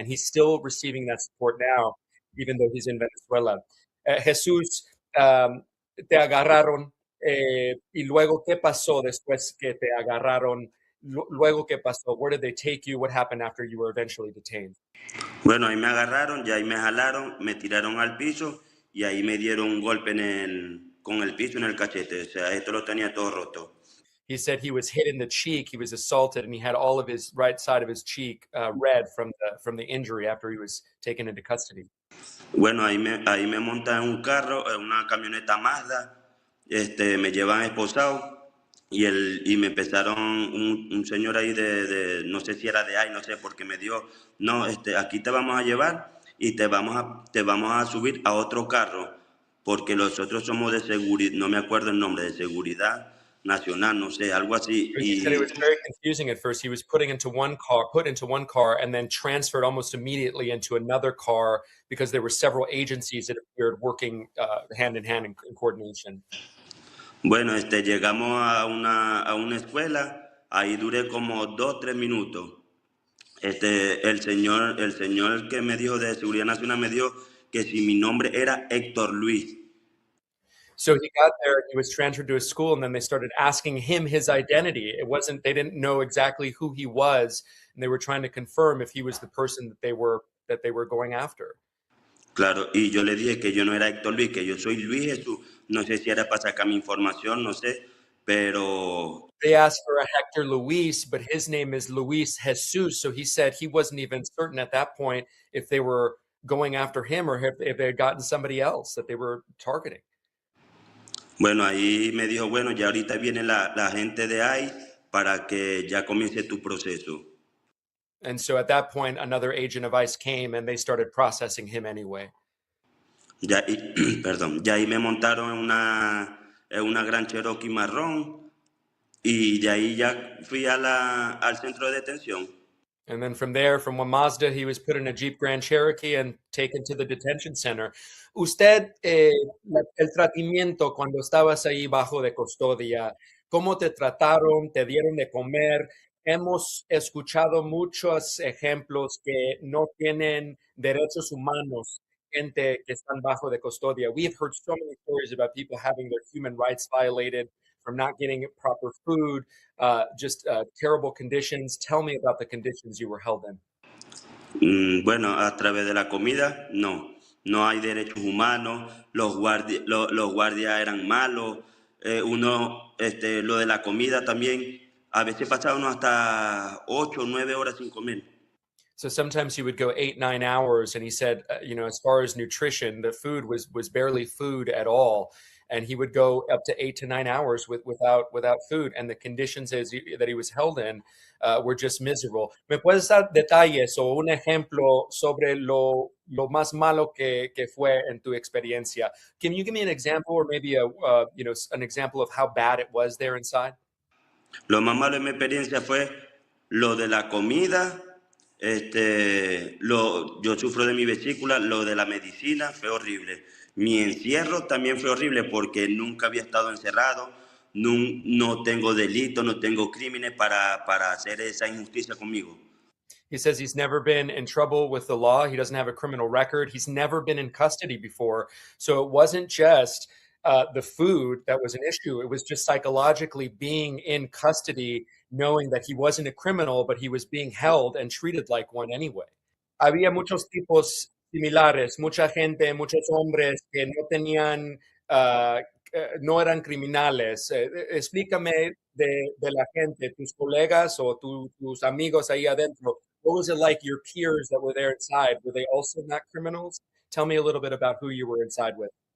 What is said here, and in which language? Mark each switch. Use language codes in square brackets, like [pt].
[en] And he's still receiving that support now, even though he's in Venezuela. [es] Jesús, te agarraron y luego, ¿qué pasó después que te agarraron? Luego, ¿qué pasó? [en] Where did they take you? What happened after you were eventually detained? [es] Bueno, ahí me agarraron, y ahí me jalaron, me tiraron al piso y ahí me dieron un golpe con el piso en el cachete. O sea, esto lo tenía todo roto. [en] He said he was hit in the cheek, he was assaulted, and he had all of his right side of his cheek red from the injury after he was taken into custody. [es] Bueno, ahí me montan en un carro, en una camioneta Mazda, me llevan esposado y me empezaron un señor ahí no sé si era de ahí, no sé, porque me dio, no, aquí te vamos a llevar y te vamos a subir a otro carro, porque nosotros somos de seguridad, no me acuerdo el nombre, de seguridad nacional, no sé, algo así. [en] He said it was very confusing at first. He was put into one car and then transferred almost immediately into another car because there were several agencies that appeared working hand in hand in coordination. [es] Bueno, llegamos a una escuela, ahí duré como 2-3 minutos. El señor que me dijo de Seguridad Nacional me dijo que si mi nombre era Héctor Luis. [en] So he got there, he was transferred to a school, and then they started asking him his identity. It wasn't, they didn't know exactly who he was, and they were trying to confirm if he was the person that they were going after. [es] Claro, y yo le dije que yo no era Héctor Luis, que yo soy Luis Jesús. No sé si era para sacar mi información, no sé, pero [en] They asked for a Hector Luis, but his name is Luis Jesus. So he said he wasn't even certain at that point if they were going after him or if they had gotten somebody else that they were targeting. [es] bueno, ahí me dijo, bueno, ya ahorita viene la gente de ICE para que ya comience tu proceso. [en] And so at that point, another agent of ICE came and they started processing him anyway. [es] Ya, perdón, ya ahí me montaron en una gran Cherokee marrón y de ahí ya fui al centro de detención. [en] And then from there, from one Mazda, he was put in a Jeep Grand Cherokee and taken to the detention center. [es] Usted, el tratamiento cuando estabas ahí bajo de custodia, ¿cómo te trataron? ¿Te dieron de comer? Hemos escuchado muchos ejemplos que no tienen derechos humanos, gente que están bajo de custodia. [en] We've heard so many stories about people having their human rights violated from not getting proper food, just terrible conditions. Tell me about the conditions you were held in. [es] Bueno, a través de la comida, no. No hay derechos humanos, los guardias eran malos, lo de la comida también, a veces pasábamos hasta 8 o 9 horas sin comer. [en] So sometimes he would go 8, 9 hours, and he said, as far as nutrition, the food was barely food at all, and he would go up to 8 to 9 hours without food, and the conditions that he was held in were just miserable. [es] ¿Me puedes dar detalles o un ejemplo sobre lo más malo que fue en tu experiencia? [en] Can you give me an example, or maybe an example of how bad it was there inside? [es] Lo más malo de mi experiencia fue lo de la comida, yo sufro de mi vesícula, lo de la medicina fue horrible. Mi encierro también fue horrible porque nunca había estado encerrado, no tengo delito, no tengo crímenes para hacer esa injusticia conmigo. [en] He says he's never been in trouble with the law. He doesn't have a criminal record. He's never been in custody before. So it wasn't just the food that was an issue. It was just psychologically being in custody, knowing that he wasn't a criminal, but he was being held and treated like one anyway. [es] Había muchos tipos similares, mucha gente, muchos hombres que no tenían, no eran criminales. Explícame de la gente, tus colegas o tus amigos ahí adentro. [en] What was it like, your peers that were there inside? Were they also not criminals? Tell me a little bit about who you were inside with.